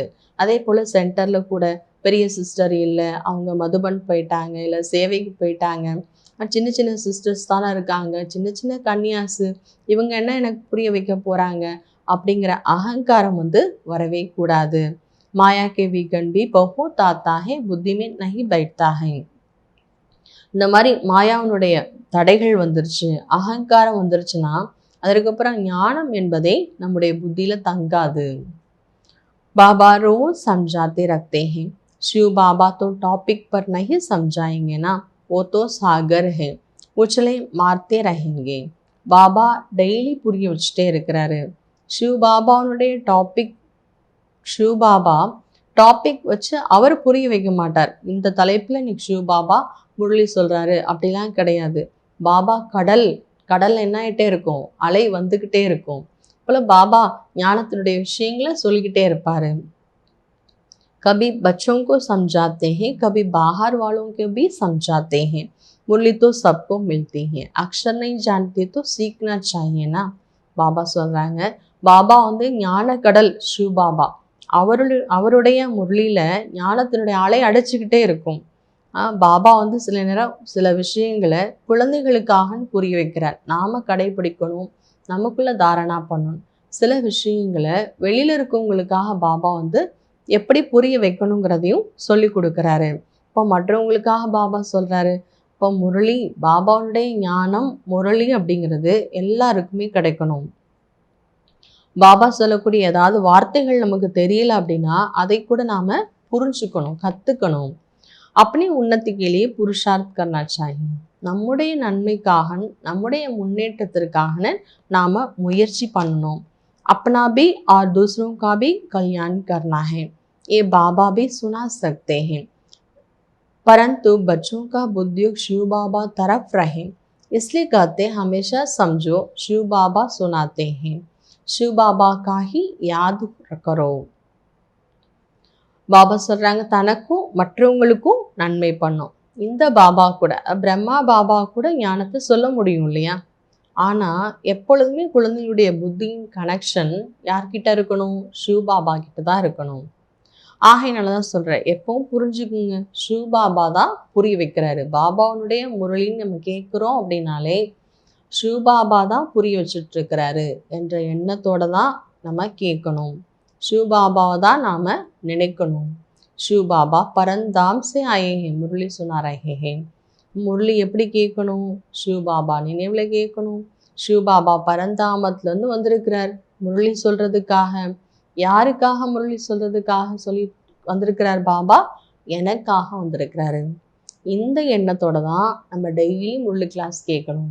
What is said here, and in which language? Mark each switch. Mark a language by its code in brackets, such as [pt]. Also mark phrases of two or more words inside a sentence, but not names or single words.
[ta] அதே போல் சென்டரில் கூட பெரிய சிஸ்டர் இல்லை, அவங்க மதுபன் போயிட்டாங்க, இல்லை சேவைக்கு போயிட்டாங்க, சின்ன சின்ன சிஸ்டர்ஸ் தானே இருக்காங்க, சின்ன சின்ன கன்னியாசு, இவங்க என்ன எனக்கு புரிய வைக்க போகிறாங்க அப்படிங்கிற அகங்காரம் வந்து வரவே கூடாது. [hi] माया के विघ्न भी बहुत आता है, बुद्धि में नहीं बैठता है. [ta] இந்த மாதிரி மாயாவினுடைய தடைகள் வந்துருச்சு, அகங்காரம் வந்துருச்சுன்னா அதற்கப்புறம் ஞானம் என்பதே நம்முடைய புத்தியில் தங்காது. [hi] बाबा रोज समझाते रखते हैं, शिव बाबा तो टॉपिक पर नहीं समझाएंगे ना, वो तो सागर है, उछले मारते रहेंगे. [ta] பாபா டெய்லி புரிய வச்சுட்டே இருக்கிறாரு. சிவ பாபாவுடைய சிவ பாபா டாபிக் வச்சு அவர் புரிய வைக்க மாட்டார். இந்த தலைப்பில் இன்னைக்கு சிவ பாபா முரளி சொல்கிறாரு அப்படிலாம் கிடையாது. பாபா கடல் என்ன ஆகிட்டே இருக்கும், அலை வந்துக்கிட்டே இருக்கும். போல பாபா ஞானத்தினுடைய விஷயங்களை சொல்லிக்கிட்டே இருப்பாரு. [hi] कभी बच्चों को समझाते हैं, कभी बाहर वालों को भी समझाते हैं. मुरली तो सबको मिलती है, अक्षर नहीं जानते तो सीखना चाहिए ना. [ta] பாபா சொல்றாங்க, பாபா வந்து ஞான கடல் சிவ பாபா, அவருடைய முரளியில ஞானத்தினுடைய அலை அடைச்சிக்கிட்டே இருக்கும். பாபா வந்து சில நேரம் சில விஷயங்களை குழந்தைகளுக்காக புரிய வைக்கிறார். நாம கடைபிடிக்கணும், நமக்குள்ள தாரணா பண்ணணும். சில விஷயங்களை வெளியில இருக்கவங்களுக்காக பாபா வந்து எப்படி புரிய வைக்கணுங்கிறதையும் சொல்லி கொடுக்குறாரு. இப்போ மற்றவங்களுக்காக பாபா சொல்றாரு. இப்போ முரளி, பாபாவுடைய ஞானம் முரளி அப்படிங்கிறது எல்லாருக்குமே கிடைக்கணும். பாபா சொல்லக்கூடிய ஏதாவது வார்த்தைகள் நமக்கு தெரியல அப்படின்னா அதை கூட நாம புரிஞ்சுக்கணும், கத்துக்கணும். [hi] अपनी उन्नति के लिए पुरुषार्थ करना चाहिए. [ta] நம்முடைய நன்மைக்காக, நம்முடைய முன்னேற்றத்திற்காக நாம முயற்சி பண்ணணும். [hi] अपना भी और दूसरों का भी कल्याण करना है, ये बाबा भी सुना सकते हैं, परंतु बच्चों का बुद्धि शिव बाबा तरफ रहे, इसलिए कहते हमेशा समझो शिव बाबा सुनाते हैं, शिव बाबा का ही याद करो. [ta] பாபா சொல்கிறாங்க, தனக்கும் மற்றவங்களுக்கும் நன்மை பண்ணும். இந்த பாபா கூட, பிரம்மா பாபா கூட ஞானத்தை சொல்ல முடியும் இல்லையா? ஆனால் எப்பொழுதுமே குழந்தைகளுடைய புத்தியின் கனெக்ஷன் யார்கிட்ட இருக்கணும்? சிவ பாபா கிட்ட தான் இருக்கணும். ஆகையினால தான் சொல்கிறேன், எப்பவும் புரிஞ்சுக்குங்க, சிவ பாபா தான் புரிய வைக்கிறாரு. பாபாவுடைய முரளின்னு நம்ம கேட்குறோம் அப்படின்னாலே சிவ பாபா தான் புரிய வச்சுட்ருக்கிறாரு என்ற எண்ணத்தோடு தான் நம்ம கேட்கணும். शिव बाबा தான் நாம நினைக்கணும். [hi] शिव बाबा परंधाम से आए हैं, मुरली सुना रहे हैं. [ta] முரளி எப்படி கேட்கணும்? சிவ பாபா நினைவில் கேட்கணும். சிவ பாபா பரந்தாமத்துலேருந்து வந்திருக்கிறார் முரளி சொல்கிறதுக்காக. யாருக்காக முரளி சொல்கிறதுக்காக சொல்லி வந்திருக்கிறார்? பாபா எனக்காக வந்திருக்கிறாரு. இந்த எண்ணத்தோட தான் நம்ம டெய்லி முரளி கிளாஸ் கேட்கணும்.